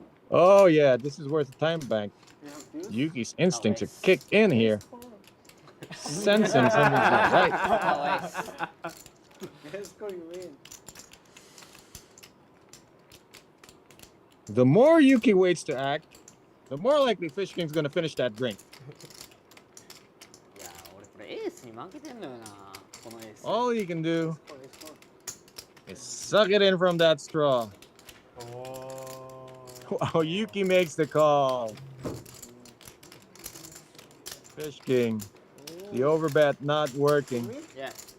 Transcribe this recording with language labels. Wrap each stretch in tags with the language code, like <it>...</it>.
<en>Oh yeah, this is worth a time bank. Yuki's instincts are kicked in here. Sense him something to the right. Let's go, you win. The more Yuki waits to act, the more likely Fish King's gonna finish that drink.</en> <ja>いや俺これエースに負けてんのよなこのエース</ja> <en>All he can do is suck it in from that straw. Wow, Yuki makes the call. Fish King. The overbet not working. Yeah.</en>